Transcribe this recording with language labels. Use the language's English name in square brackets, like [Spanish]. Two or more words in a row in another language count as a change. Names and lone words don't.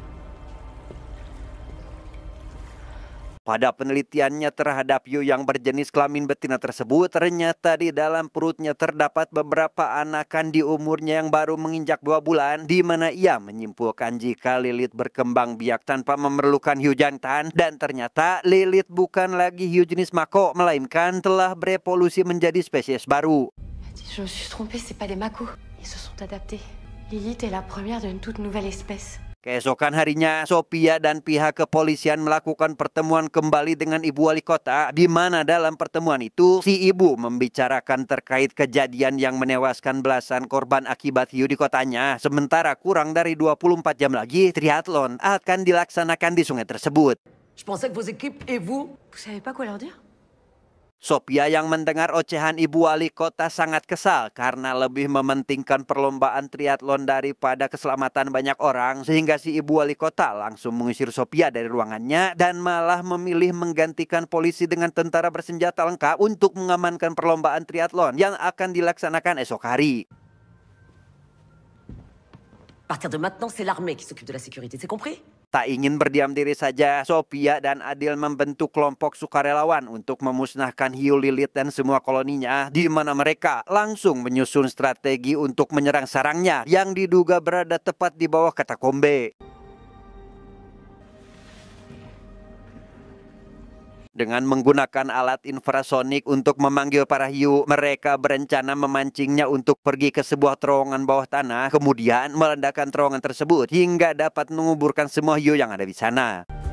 [Indonesian] Pada penelitiannya terhadap hiu yang berjenis kelamin betina tersebut, ternyata di dalam perutnya terdapat beberapa anakan di umurnya yang baru menginjak 2 bulan, di mana ia menyimpulkan jika Lilith berkembang biak tanpa memerlukan hiu jantan, dan ternyata Lilith bukan lagi hiu jenis mako, melainkan telah berevolusi menjadi spesies baru. [French] Je me suis trompée, c'est pas des makos. Ils se sont adaptés. Lilith est la première d'une toute nouvelle espèce. [Indonesian] Keesokan harinya, Sophia dan pihak kepolisian melakukan pertemuan kembali dengan ibu wali kota, di mana dalam pertemuan itu si ibu membicarakan terkait kejadian yang menewaskan belasan korban akibat hiu di kotanya. Sementara kurang dari 24 jam lagi, triathlon akan dilaksanakan di sungai tersebut. [French] Je pensais que vos équipes et vous... Vous savez pas quoi leur dire? [Indonesian] Sophia yang mendengar ocehan ibu wali kota sangat kesal karena lebih mementingkan perlombaan triathlon daripada keselamatan banyak orang, sehingga si ibu wali kota langsung mengusir Sophia dari ruangannya dan malah memilih menggantikan polisi dengan tentara bersenjata lengkap untuk mengamankan perlombaan triathlon yang akan dilaksanakan esok hari. [French] À partir de maintenant, c'est l'armée qui s'occupe de la sécurité, c'est compris? [Indonesian] Tak ingin berdiam diri saja, Sophia dan Adil membentuk kelompok sukarelawan untuk memusnahkan hiu Lilith dan semua koloninya, di mana mereka langsung menyusun strategi untuk menyerang sarangnya yang diduga berada tepat di bawah katakombe. Dengan menggunakan alat infrasonik untuk memanggil para hiu, mereka berencana memancingnya untuk pergi ke sebuah terowongan bawah tanah, kemudian meledakkan terowongan tersebut hingga dapat menguburkan semua hiu yang ada di sana.